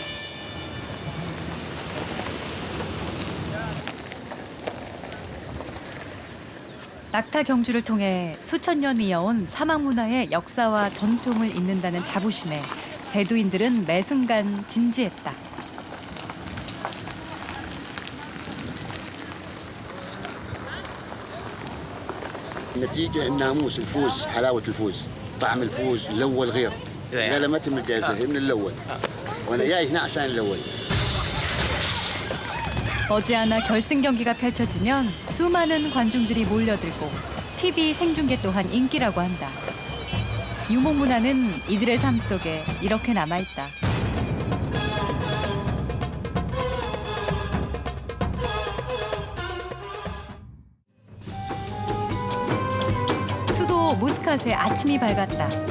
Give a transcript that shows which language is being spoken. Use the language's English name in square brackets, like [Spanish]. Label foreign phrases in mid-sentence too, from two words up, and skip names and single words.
[Korean] 낙타 경주를 통해 수천 년 이어온 사막 문화의 역사와 전통을 잇는다는 자부심에 베두인들은 매 순간 진지했다. [Arabic] النتيجة الناموس الفوز حلاوة الفوز طعم الفوز الأول غير لا لا ما تم الجائزة هي من الأول وأنا جاي هنا عشان الأول [Korean] 머지않아 결승 경기가 펼쳐지면 수많은 관중들이 몰려들고 TV 생중계 또한 인기라고 한다. 유목 문화는 이들의 삶 속에 이렇게 남아있다. 수도 무스캇에 아침이 밝았다.